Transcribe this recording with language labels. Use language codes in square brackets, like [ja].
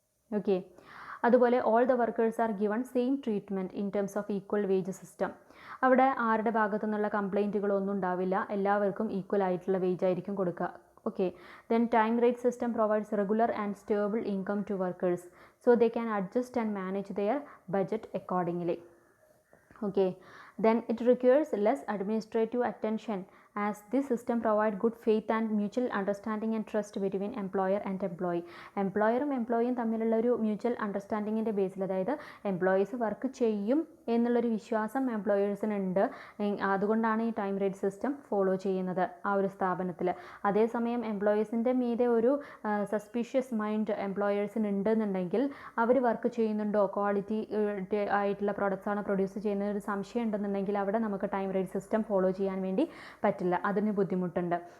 [en] Okay, അതുപോലെ all the workers are given same treatment in terms of equal wage system. [ml] അവിടെ ആരുടെ ഭാഗത്തു നിന്നുള്ള കംപ്ലൈൻറ്റുകളൊന്നും ഉണ്ടാവില്ല, എല്ലാവർക്കും ഈക്വൽ ആയിട്ടുള്ള വേജ് ആയിരിക്കും കൊടുക്കുക. [en] Okay, then time rate system provides regular and stable income to workers so they can adjust and manage their budget accordingly. Okay, then it requires less administrative attention as this system provide good faith and mutual understanding and trust between employer and employee. [ml] എംപ്ലോയറും എംപ്ലോയിയും തമ്മിലുള്ള ഒരു mutual അണ്ടർസ്റ്റാൻഡിങ്ങിൻ്റെ ബേസിൽ, അതായത് employees work ചെയ്യും എന്നുള്ളൊരു വിശ്വാസം എംപ്ലോയേഴ്സിനുണ്ട്. അതുകൊണ്ടാണ് ഈ time rate system follow ചെയ്യുന്നത് ആ ഒരു സ്ഥാപനത്തിൽ. അതേസമയം എംപ്ലോയീസിൻ്റെ മീതെ ഒരു സസ്പീഷ്യസ് മൈൻഡ് എംപ്ലോയേഴ്സിന് ഉണ്ടെന്നുണ്ടെങ്കിൽ അവർ വർക്ക് ചെയ്യുന്നുണ്ടോ, ക്വാളിറ്റി ആയിട്ടുള്ള പ്രോഡക്റ്റ്സ് ആണ് പ്രൊഡ്യൂസ് ചെയ്യുന്നത് ഒരു സംശയം ഉണ്ടെന്നുണ്ടെങ്കിൽ അവിടെ നമുക്ക് ടൈം റേറ്റ് സിസ്റ്റം ഫോളോ ചെയ്യാൻ വേണ്ടി പറ്റില്ല, അതിന് ബുദ്ധിമുട്ടുണ്ട്.